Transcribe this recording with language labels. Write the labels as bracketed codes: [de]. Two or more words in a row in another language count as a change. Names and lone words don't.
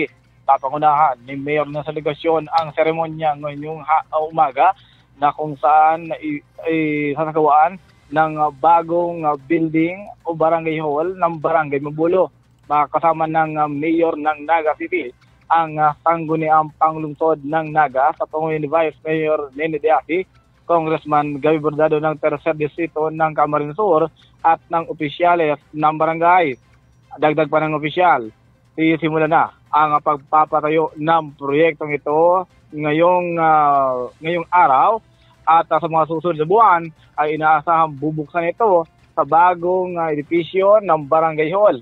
[tl] Papangunahan ni Mayor ng Delegasyon ang seremonya ngayong umaga na kung saan isasagawaan ng bagong building o [en] barangay hall [tl] ng barangay Mabolo. Kasama ng Mayor ng Naga City, ang sangguniang panglungsod ng Naga sa pangunahan ni Vice Mayor Nene Diaki, Congressman Gaby Bordado ng 3rd Distrito ng Camarines Sur at ng opisyales ng barangay. Dagdag pa ng opisyal, sisimula na ang pagpapatayo ng proyektong ito ngayong araw at sa mga susunod na buwan ay inaasahang bubuksan ito sa bagong edipisyo ng [en] barangay hall.